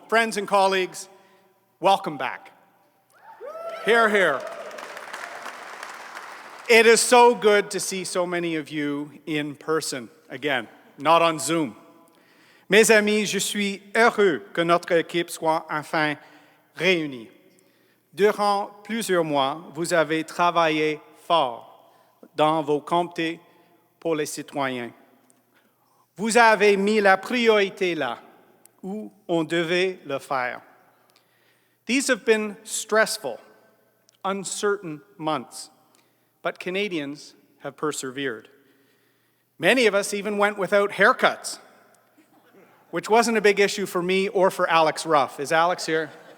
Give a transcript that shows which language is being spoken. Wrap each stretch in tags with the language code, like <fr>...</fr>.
<en>Friends and colleagues, welcome back. Hear, hear. It is so good to see so many of you in person again, not on Zoom.</en> <fr>Mes amis, je suis heureux que notre équipe soit enfin réunie. Durant plusieurs mois, vous avez travaillé fort dans vos comtés pour les citoyens. Vous avez mis la priorité là où on devait le faire.</fr> <en>These have been stressful, uncertain months, but Canadians have persevered. Many of us even went without haircuts, which wasn't a big issue for me or for Alex Ruff. Is Alex here?</en>